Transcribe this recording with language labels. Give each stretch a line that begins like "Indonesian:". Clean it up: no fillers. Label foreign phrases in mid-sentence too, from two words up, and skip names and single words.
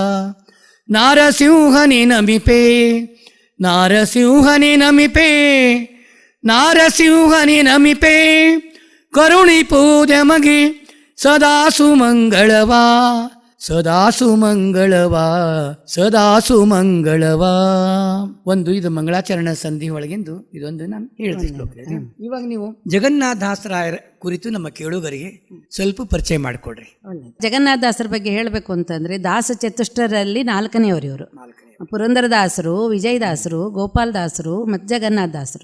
Kannada: ನಾರಸಿಂಹನೆ ನಮಿಪೆ ನಾರಸಿಂಹನೆ ನಮಿಪೆ ನಾರಸಿಂಹನೆ ನಮಿಪೆ ಕರುಣಿ ಪೂಜಮಗೆ ಸದಾ ಸುಮಂಗಳವಾ ಸದಾ ಸುಮಂಗಳವಾ ಸದಾ ಸುಮಂಗಳವಾ. ಒಂದು ಇದು ಮಂಗಳಾಚರಣ ಸಂಧಿ ಒಳಗಿಂದು ಇದೊಂದು ನಾನು ಹೇಳಿದ ಶ್ಲೋಕ ಇದೆ. ಇವಾಗ ನೀವು ಜಗನ್ನಾಥದಾಸರಾಯರ ಕುರಿತು ನಮ್ಮ ಕೇಳುಗರಿಗೆ ಸ್ವಲ್ಪ ಪರಿಚಯ ಮಾಡಿಕೊಡ್ರಿ. ಜಗನ್ನಾಥದಾಸರ ಬಗ್ಗೆ ಹೇಳಬೇಕು ಅಂತಂದ್ರೆ ದಾಸ ಚತುಷ್ಟರಲ್ಲಿ 4ನೇವರು ಇವರು. ಪುರಂದರದಾಸರು, ವಿಜಯದಾಸರು, ಗೋಪಾಲದಾಸರು ಮತ್ತು ಜಗನ್ನಾಥದಾಸರು.